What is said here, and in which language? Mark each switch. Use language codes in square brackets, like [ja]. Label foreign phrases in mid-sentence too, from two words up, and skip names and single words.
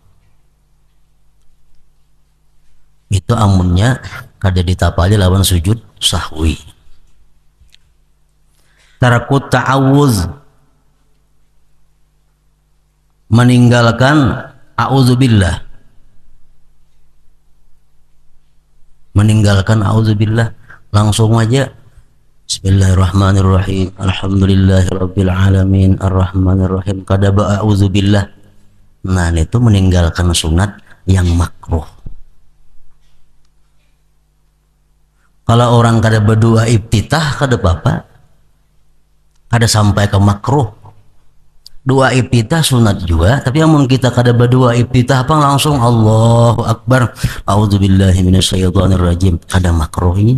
[bjn] Itu amunnya kada ditapali lawan sujud sahwi. [ar] ترك التعوذ, [bjn] meninggalkan a'udzubillah, meninggalkan a'udzubillah, langsung aja [ar] بسم الله الرحمن الرحيم، الحمد لله رب العالمين، الرحمن الرحيم, [bjn] kada ba'udzubillah. Nah itu meninggalkan sunat yang makruh. Kalau orang kada berdua iftitah kada apa-apa, kada sampai ke makruh. Dua iftitah sunat juga, tapi amun kita kada berdua iftitah apa langsung [ar] الله أكبر، أعوذ بالله من الشيطان الرجيم, [bjn] kada makruh ini.